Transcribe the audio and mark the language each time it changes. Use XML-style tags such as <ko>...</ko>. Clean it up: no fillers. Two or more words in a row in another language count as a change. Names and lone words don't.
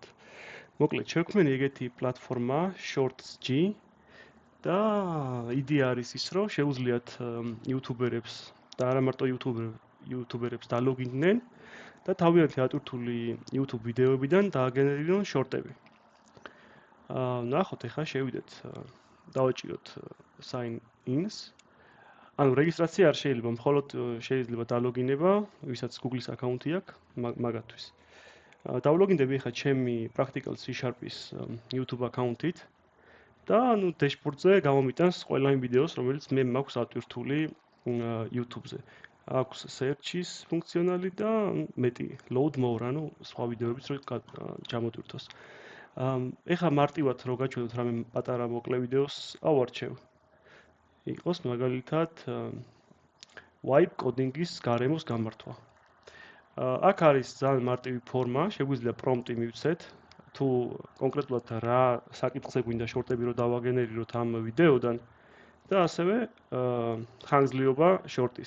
<ka>მოკლედ შევქმნი ეგეთი პლატფორმა Shorts.g და იდეა არის ის, რომ შეუძლიათ იუთუბერებს და არა მარტო იუთუბერებს დალოგინდნენ და თავიანთი ატვირთული YouTube ვიდეოებიდან დააგენერირონ შორტები. ნახოთ ეხა შევიდეთ დავაჭიროთ</ka> <en>sign in-ს.</en> <ka>ანუ რეგისტრაცია არ შეიძლება, მხოლოდ შეიძლება დალოგინება, ვისაც Google-ის აკაუნთი აქვს, მაგათვის. დავლოგინდები ხა ჩემი practical C#-ის YouTube აკაუნთით და ანუ დეშბორდზე გამომიტანს ყველა იმ ვიდეოს, რომელიც მე მაქვს ატვირთული YouTube-ზე. აქვს search-ის ფუნქციონალი და მეტი</ka> <en>load more,</en> <ka>ანუ სხვა ვიდეოებიც რო ჩამოტვირთოს. ეხა მარტივად რო გაჩვენოთ რამე პატარა მოკლე ვიდეოს ავარჩევ. იყოს მაგალითად</ka> <en>wipe coding-ის</en> <ka>გარემოს გამართვა. აქ არის ძალიან მარტივი ფორმა, შეგვიძლია პრომპტი მივცეთ, თუ კონკრეტულად რა საკითხზე გვინდა შორტები რო დავაგენერიროთ ამ ვიდეოდან და ასევე ხანგრძლივობა შორტის.</ka>